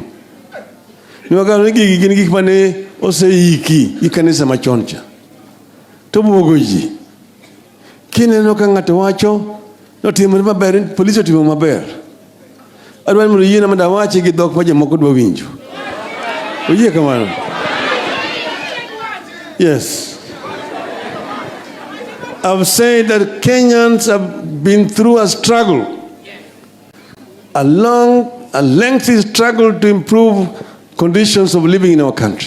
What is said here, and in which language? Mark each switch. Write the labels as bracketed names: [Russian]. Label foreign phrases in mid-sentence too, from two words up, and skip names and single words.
[Luo (Kenya and Tanzania)] Niwagano ni gin gik mane oseiki gi kanisa machon cha. To buogo ji. Kineno ka ng'ato wacho notimore maber, polisi otimo maber. Adwani mondo yiena mondo awachi gi dhok ma jomoko dwa winjo. Oyie kamano? [English] Yes. I've said that Kenyans have been through a struggle. A lengthy struggle to improve conditions of living in our country.